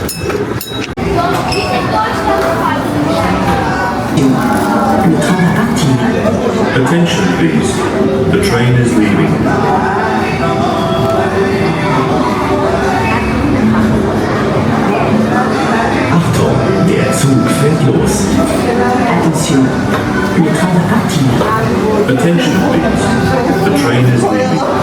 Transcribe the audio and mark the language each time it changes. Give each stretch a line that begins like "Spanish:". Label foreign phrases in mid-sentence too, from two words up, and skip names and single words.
English: Attention please, the train is leaving.
German: Achtung, der Zug fährt los.
French: Attention, le train va partir.
English: Attention please, the train is leaving.